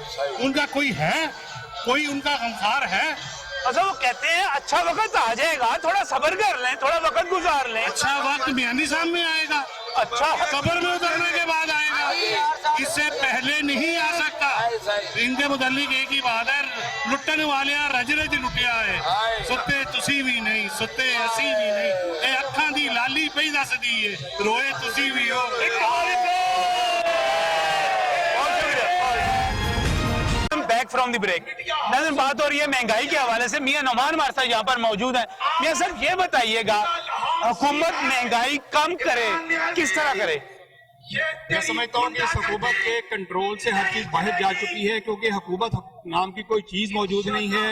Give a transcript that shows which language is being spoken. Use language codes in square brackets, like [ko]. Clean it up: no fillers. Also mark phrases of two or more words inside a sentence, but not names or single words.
[ur] ان کا کوئی ہے؟ کوئی ان کا غمخوار ہے؟ اچھا وہ کہتے ہیں اچھا وقت آ جائے گا، تھوڑا صبر کر لیں، تھوڑا وقت گزار لیں۔ اچھا وقت میاں صاحب میں آئے گا، اچھا قبر میں اترنے کے بعد آئے گا، اس سے پہلے نہیں آ سکتا۔ ان کے متعلق ایک ہی بات ہے، [pa] لٹن والے رج رج لٹیا ہے، ستے تسی بھی نہیں، ستے اسی بھی نہیں، اے اکھاں دی لالی ਸਾਰੀ ਪਈ ਦੱਸਦੀ ਏ ਰੋਏ ਤੁਸੀਂ ਵੀ ਹੋ [en] back from the break [ur] ناظرین، بات ہو رہی ہے مہنگائی کے حوالے سے. میاں نعمان ہمارے ساتھ یہاں پر موجود ہے۔ میاں صاحب یہ بتائیے گا، حکومت مہنگائی کم کرے، کس طرح کرے? میں سمجھتا ہوں کہ اس حکومت کے کنٹرول سے ہر چیز باہر جا چکی ہے، کیونکہ حکومت نام کی کوئی چیز موجود نہیں ہے.